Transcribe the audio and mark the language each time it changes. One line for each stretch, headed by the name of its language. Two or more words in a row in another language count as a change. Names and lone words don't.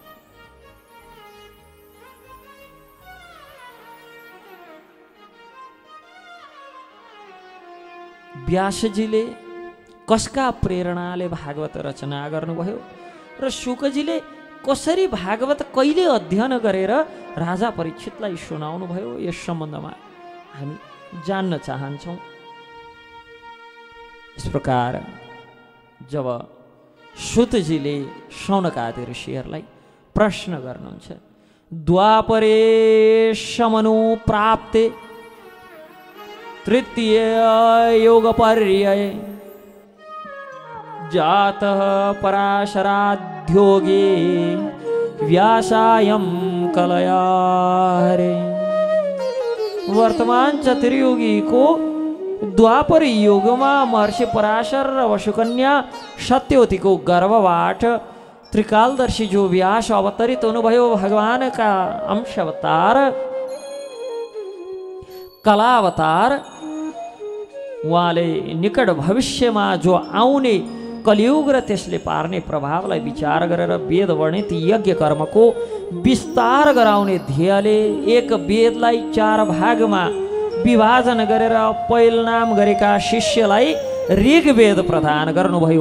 Nepali: व्यासजीले कसका प्रेरणाले भागवत रचना गर्नुभयो र शुकजीले कसरी भागवत कहिले अध्ययन गरेर राजा परीक्षितलाई सुनाउनु भयो, यस सम्बन्धमा हामी जान्न चाहन्छौँ। यस प्रकार जब सुतजीले शौनकादि ऋषिहरूलाई प्रश्न गर्नुहुन्छ,
Sanskrit: द्वापरे समनु प्राप्ते तृतीय योगपर्यये जातः पराशराध्योगे व्यासायं कलया हरे।
Hindi: वर्तमान चतुर्युगी को द्वापर युग में
Nepali: महर्षि पराशर र वसुकन्या सत्यवती को गर्भबाट त्रिकालदर्शी जो व्यास अवतरित हुनुभयो,
Hindi: भगवान का अंश अवतार
Nepali: कला अवतार, उहाँले निकट भविष्यमा जो आउने कलियुग र त्यसले पार्ने प्रभावलाई विचार गरेर वेद वर्णित यज्ञ कर्मको विस्तार गराउने ध्येयले एक वेदलाई 4 भागमा विभाजन गरेर पैल नाम गरेका शिष्यलाई ऋग्वेद प्रदान गर्नुभयो।